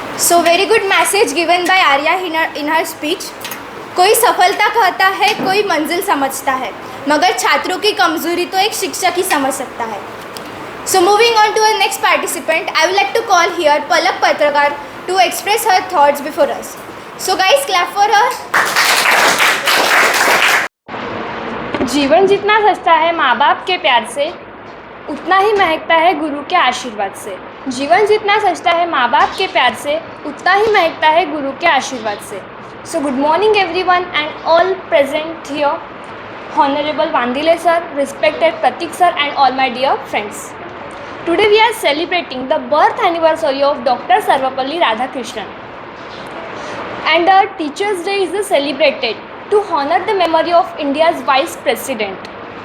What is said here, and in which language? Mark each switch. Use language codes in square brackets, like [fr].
[en] So very good message given by Arya in her speech. [hi] कोई सफलता कहता है, कोई मंजिल समझता है, मगर छात्रों की कमजोरी तो एक शिक्षक ही समझ सकता है. [en] So moving on to our next participant, I would like to call here Palak Patrakar to express her thoughts before us. So guys, clap for her. [hi] जीवन जितना सस्ता है माँ बाप के प्यार से, उतना ही महकता है गुरु के आशीर्वाद से. जीवन जितना सस्ता है माँ बाप के प्यार से, उतना ही महकता है गुरु के आशीर्वाद से. [en] So good morning everyone and all present here. Honorable Vandile sir, respected Pratik sir and all my dear friends. Today we are celebrating the birth anniversary of Dr. Sarvapalli Radhakrishnan. And our Teachers' Day is celebrated to honor the memory of India's Vice President.